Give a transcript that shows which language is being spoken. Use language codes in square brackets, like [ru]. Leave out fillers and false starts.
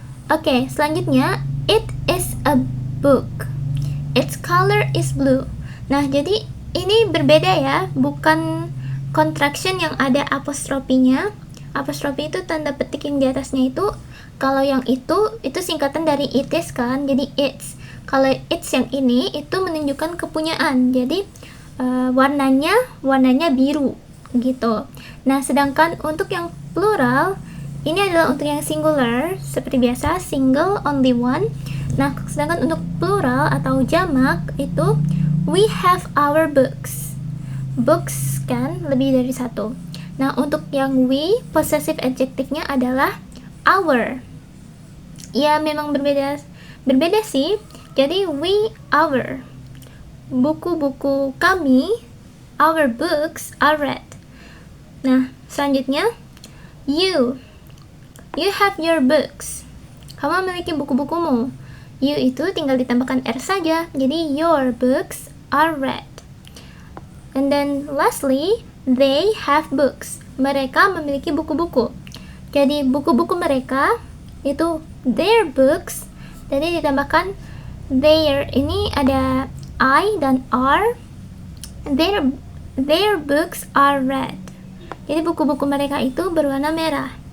[id] Oke, selanjutnya [en] it is a book, its color is blue. [id] Nah, jadi ini berbeda ya, bukan contraction yang ada apostrofinya. Apostrofi itu tanda petik yang di atasnya itu. Kalau yang itu singkatan dari [en] it is [id] kan, jadi it's. Kalau it's yang ini itu menunjukkan kepunyaan, jadi warnanya biru gitu. Nah, sedangkan untuk yang plural ini adalah untuk yang singular, seperti biasa single, only one. Nah, sedangkan untuk plural atau jamak itu [en] we have our books. [id] Books kan lebih dari satu. Nah, untuk yang we, possessive adjektifnya adalah our. Ya, memang berbeda sih. Jadi we, our. Buku-buku kami, [en] our books are read. [id] Nah, selanjutnya [en] you have your books. [id] Kamu memiliki buku-bukumu. You itu tinggal ditambahkan R saja. [en] Jadi your books are read. And then lastly, they have books. [id] Mereka memiliki buku-buku. Jadi buku-buku mereka itu [en] their books. [id] Jadi ditambahkan their, ini ada I dan R. [en] Their books are red. [id] Jadi buku-buku mereka itu berwarna merah.